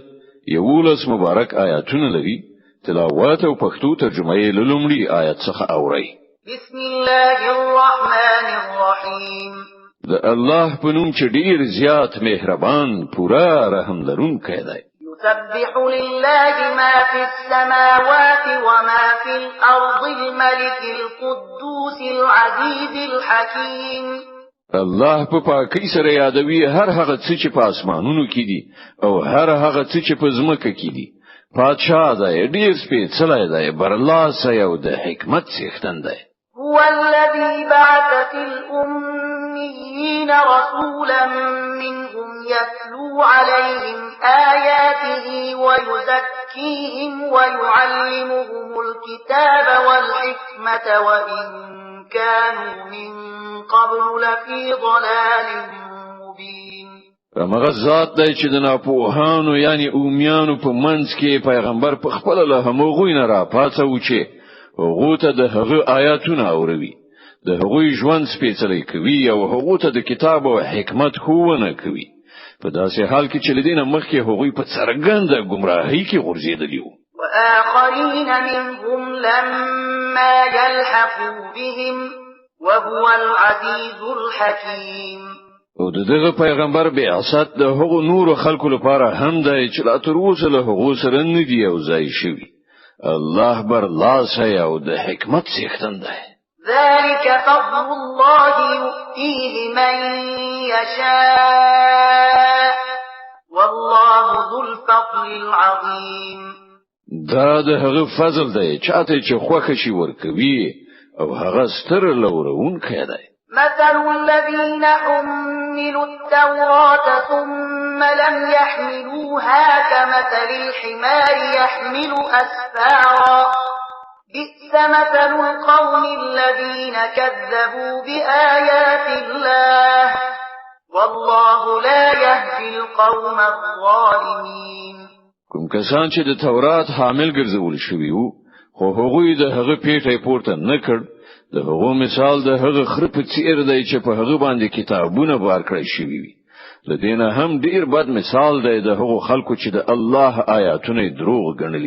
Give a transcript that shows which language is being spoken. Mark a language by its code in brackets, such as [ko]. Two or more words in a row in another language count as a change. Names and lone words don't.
[ps] یولس مبارک آیاتونه لري. تلاوت او پښتو ترجمه یې لومړی آیت څخه اورئ. [ar] بسم الله الرحمن الرحیم. [ps] د الله په نوم چې ډیر زیات مهربان پورا رحم لرونکی دی. [ar] يسبح لله ما في السماوات وما في الأرض الملك القدوس العزيز الحكيم. [ps] الله په پاکۍ سره یادوي هر هغه څه چې په اسمانونو کې دي او هر هغه څه چې په ځمکه کې دي. پادشاه دی ډیر سپېڅلی دی برلاسی او د حکمت څښتن دی. [ar] هو الذي بعث في الأميين رسولا منهم يتلو عليهم آياته ويزكيهم ويعلمهم الكتاب والحكمة وإن كانوا من قبل لفي ضلال مبين. [ps] هغه ذات دی چې د ناپوهانو یعنی اومیانو په منځ کې پیغمبر په خپل له همغوی نه را پاتو چې هغه ته د هغه آیاتونه اوروي، د هغوی ژوند سپېڅلی کوي او هغه ته د کتاب او حکمت ښوونه کوي. په داسې حال کې چې لدینه مخکې هغوی په څرګنده گمراهۍ کې غورځېدلي وو. [ar] وآخرين منهم لما يلحقوا بهم وهو العزيز الحكيم. [ps] او دغه پیغمبر بعثت د هغو نور خلکو لپاره هم دی چې لا تر اوسه له هغو سره نه دی او ځای شوی. الله برلاسی او د حکمت څښتن دی. [ar] ذلك فضل الله يؤتيه من يشاء والله ذو الفضل العظيم. [ps] دا د هغه فضل دی چاته چې خوښ شي ورکوي او هغه ستر لورونکی دی. [ar] مثل الذين حملوا التوراة ثم لم يحملوها كمثل الحمار يحمل أسفارا بئس مثل القوم الذين كذبوا بآيات الله والله لا يهدي القوم الظالمين. [ps] کوم کسان چې د تورات حامل ګرځول شوي وو خو هغوی د هغه پیټه پورته نه کړ، د هغو مثال د هغه خر په څیر دی چې په هغه باندې کتابونه بار کړی شوي وي. لدینه هم ډیر بد مثال دی د هغو خلکو چې د الله آیاتونه دروغ ګڼلي.